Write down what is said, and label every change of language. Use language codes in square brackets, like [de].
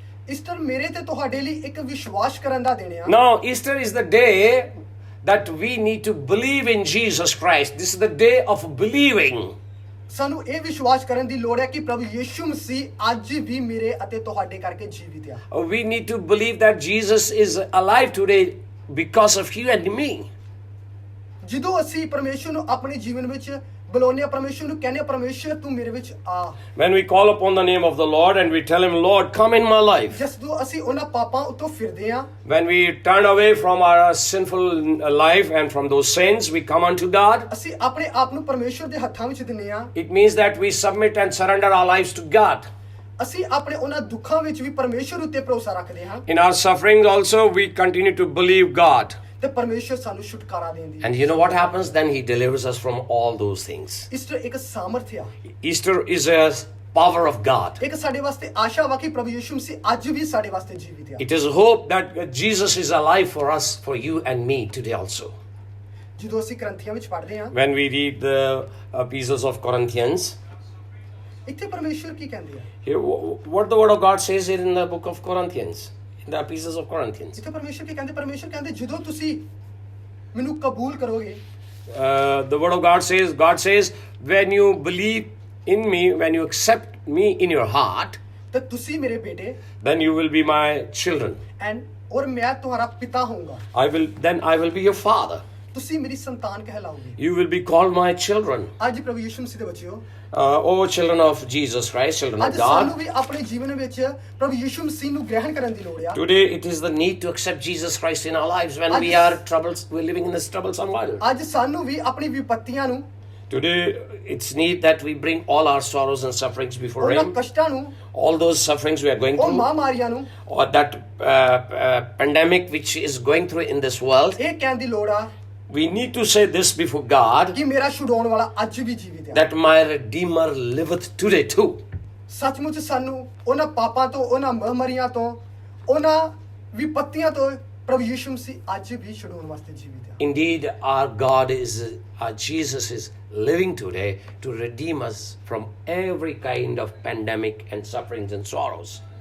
[pa] Easter ਮੇਰੇ ਤੇ ਤੁਹਾਡੇ ਲਈ ਇੱਕ ਵਿਸ਼ਵਾਸ ਕਰਨ ਦਾ ਦਿਨ ਆ [en] Now, Easter is the day that we need to believe in Jesus Christ. This is the day of believing. [pa] ਸਾਨੂੰ ਇਹ ਵਿਸ਼ਵਾਸ ਕਰਨ ਦੀ ਲੋੜ ਹੈ ਕਿ ਪ੍ਰਭੂ ਯੀਸ਼ੂ ਮਸੀਹ ਅੱਜ ਵੀ ਮੇਰੇ ਅਤੇ ਤੁਹਾਡੇ ਕਰਕੇ ਜੀਵਿਤ ਆ [en] We need to believe that Jesus is alive today because of you and me. [pa] ਜਦੋਂ ਅਸੀਂ ਪਰਮੇਸ਼ਰ ਨੂੰ ਆਪਣੇ ਜੀਵਨ ਵਿੱਚ ਬੁਲਾਉਂਦੇ ਹਾਂ ਪਰਮੇਸ਼ਰ ਨੂੰ ਕਹਿੰਦੇ ਹਾਂ ਪਰਮੇਸ਼ਰ ਤੂੰ ਮੇਰੇ ਵਿੱਚ ਆ [en] When we call upon the name of the Lord and we tell him, Lord, come in my life. [pa] ਜਦੋਂ ਅਸੀਂ ਉਹਨਾਂ ਪਾਪਾਂ ਉੱਤੋਂ ਫਿਰਦੇ ਹਾਂ [en] When we turn away from our sinful life and from those sins, we come unto God. [pa] ਅਸੀਂ ਆਪਣੇ ਆਪ ਨੂੰ ਪਰਮੇਸ਼ਰ ਦੇ ਹੱਥਾਂ ਵਿੱਚ ਦਿੰਦੇ ਹਾਂ [en] It means that we submit and surrender our lives to God. [pa] ਅਸੀਂ ਆਪਣੇ ਉਹਨਾਂ ਦੁੱਖਾਂ ਵਿੱਚ ਵੀ ਪਰਮੇਸ਼ਰ ਉੱਤੇ ਭਰੋਸਾ ਰੱਖਦੇ ਹਾਂ [en] In our sufferings also, we continue to believe God. [pa] ਤੇ ਪਰਮੇਸ਼ਰ ਸਾਨੂੰ ਛੁਟਕਾਰਾ ਦੇਂਦੀ [en] And you know what happens? Then he delivers us from all those things. [pa] Easter ਇੱਕ ਸਾਮਰਥ ਆ [en] Easter is a power of God. [pa] ਇੱਕ ਸਾਡੇ ਵਾਸਤੇ ਆਸ਼ਾ ਵਾ ਕਿ ਪ੍ਰਭੂ ਯੀਸ਼ੂ ਮਸੀਹ ਅੱਜ ਵੀ ਸਾਡੇ ਵਾਸਤੇ ਜੀਵਿਤ ਆ [en] It is hope that Jesus is alive for us, for you and me today also. [pa] ਜਦੋਂ ਅਸੀਂ ਗ੍ਰੰਥੀਆਂ ਵਿੱਚ ਪੜ੍ਹਦੇ ਹਾਂ [en] When we read the epistles of Corinthians, [pa] ਇੱਥੇ ਪਰਮੇਸ਼ਰ ਕੀ ਕਹਿੰਦੇ ਆ [en] here, what the word of God says here in the book of Corinthians, in the epistles of Corinthians. [pa] ਇੱਥੇ ਪਰਮੇਸ਼ਰ ਕੀ ਕਹਿੰਦੇ ਪਰਮੇਸ਼ਰ ਕਹਿੰਦੇ ਜਦੋਂ ਤੁਸੀਂ ਮੈਨੂੰ ਕਬੂਲ ਕਰੋਗੇ [en] The word of God says, when you believe in me, when you accept me in your heart, [pa] ਤਾਂ ਤੁਸੀਂ ਮੇਰੇ ਬੇਟੇ [en] then you will be my children. And [pa] ਔਰ ਮੈਂ ਤੁਹਾਡਾ ਪਿਤਾ ਹੋਊਂਗਾ [en] Then I will be your father. [pa] ਤੁਸੀਂ ਮੇਰੀ ਸੰਤਾਨ ਕਹਿਲਾਓਗੇ [en] You will be called my children. [pa] ਅੱਜ ਪ੍ਰਭੂ ਯੀਸ਼ੂ ਮਸੀਹ ਦੇ ਬੱਚਿਓ [en] Oh, children of Jesus Christ, children of [pa] ਅੱਜ ਸਾਨੂੰ [en] God. [pa] ਵੀ ਆਪਣੇ ਜੀਵਨ ਵਿੱਚ ਪ੍ਰਭੂ ਯੀਸ਼ੂ ਮਸੀਹ ਨੂੰ ਗ੍ਰਹਿਣ ਕਰਨ ਦੀ ਲੋੜ ਆ [en] Today it is the need to accept Jesus Christ in our lives when we're living in this troublesome world. [pa] ਅੱਜ ਸਾਨੂੰ ਵੀ ਆਪਣੀ ਵਿਪੱਤੀਆਂ ਨੂੰ [en] Today it's need that we bring all our sorrows and sufferings before [pa] ਉਹਨਾਂ [en] Him. [pa] ਕਸ਼ਟਾਂ ਨੂੰ [en] All those sufferings we are going [pa] ਉਹ [en] through, [pa] ਮਹਾਮਾਰੀਆਂ ਨੂੰ [en] or that pandemic which is going through in this world. [pa] ਇਹ ਕਹਿਣ ਦੀ ਲੋੜ ਆ [en] We need to say this before God, [pa] ਕਿ ਮੇਰਾ ਛੁਡਾਉਣ ਵਾਲਾ ਅੱਜ ਵੀ ਜੀਵਿਤ ਆ [en] that my Redeemer liveth today too. [pa] ਸੱਚਮੁੱਚ ਸਾਨੂੰ ਉਹਨਾਂ ਪਾਪਾਂ ਤੋਂ ਉਹਨਾਂ ਮਹਾਮਾਰੀਆਂ ਤੋਂ ਉਹਨਾਂ ਵਿਪੱਤੀਆਂ ਤੋਂ ਪ੍ਰਭੂ ਯੀਸ਼ੂ ਮਸੀਹ ਅੱਜ ਵੀ ਛੁਡਾਉਣ ਵਾਸਤੇ ਜੀਵਿਤ ਆ [en] Indeed, our God our Jesus is living today to redeem us from every kind of pandemic and sufferings and sorrows.